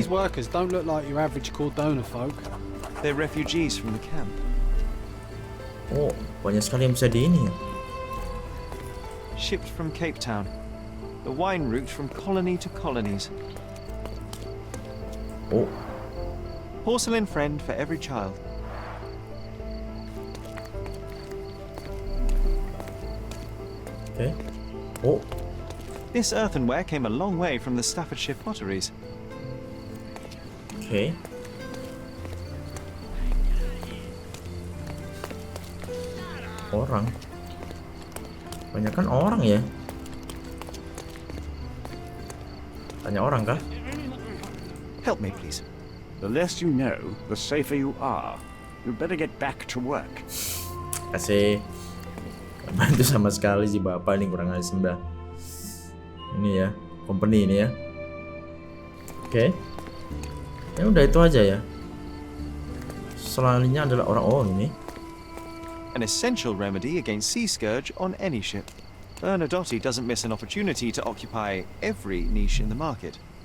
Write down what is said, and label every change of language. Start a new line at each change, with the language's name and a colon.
English: These workers don't look like your average Cordona folk. They're refugees from the camp.
Indonesian: Oh, banyak sekali yang bisa di ini ya.
English: Shipped from Cape Town. The wine route from colony to colonies. Oh, Porcelain friend for every child. oke. Oh, This earthenware came a long way from the Staffordshire potteries. oke.
Indonesian: Orang. Banyak kan orang ya. Tanya orang kah?
English: Help me, please. The less you know, the safer you are. You better get back to work.
Indonesian: Kasih bantu sama sekali si bapak nih, kurang aja sembah. Ini ya, company ini ya. Oke. Ya udah itu aja ya. Selanjutnya adalah orang ini.
English: An essential remedy against sea scourge on any ship. Bernadotte doesn't miss an opportunity to occupy every niche in the market.